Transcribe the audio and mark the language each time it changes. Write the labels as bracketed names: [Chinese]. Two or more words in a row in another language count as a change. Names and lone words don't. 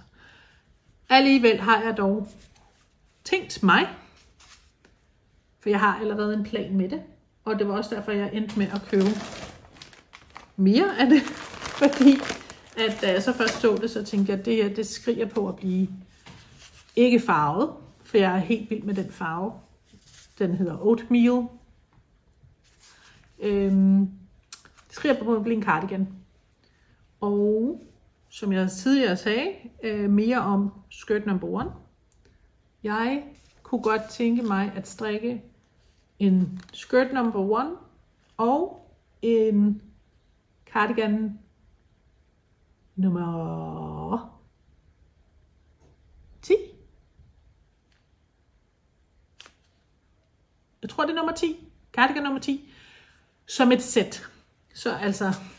[Danish] Alligevel har jeg dog tænkt mig, for jeg har allerede en plan med det, og det var også derfor, jeg endte med at købe mere af det, fordi at da jeg så først så det, så tænkte jeg, at det her, det skriger på at blive ikke farvet, for jeg er helt vild med den farve. Den hedder Oatmeal. Det skriger på at blive en cardigan. Og som jeg tidligere sagde, mere om [English] skirt number 1. [Danish] Jeg kunne godt tænke mig at strikke en [English] skirt number 1 [Danish] og en cardigan nummer 10. Jeg tror, det er nummer 10. Cardigan nummer 10. Som et sæt. Så altså...